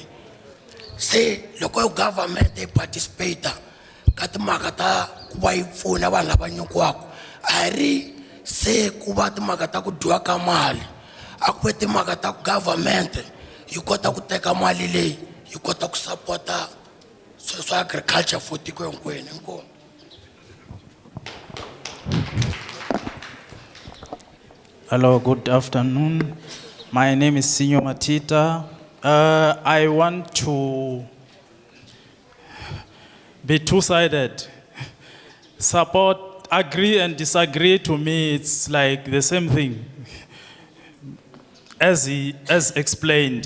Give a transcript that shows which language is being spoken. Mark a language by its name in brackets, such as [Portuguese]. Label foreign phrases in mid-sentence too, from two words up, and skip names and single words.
[Tsonga] Se loko government yi participate ka timhaka ta ku va yi pfuna vanhu lava nyikiwaka a ri se ku va timhaka ta ku dyiwa ka mali a ku ve timhaka ta ku government yi kota ku teka mali leyi yi kota ku supporta swa agriculture for tiko hinkwenu. Inkomu. [English] Hello, good afternoon. My name is Senior Matita. I want to be two-sided. Support agree and disagree, to me, it's like the same thing as explained.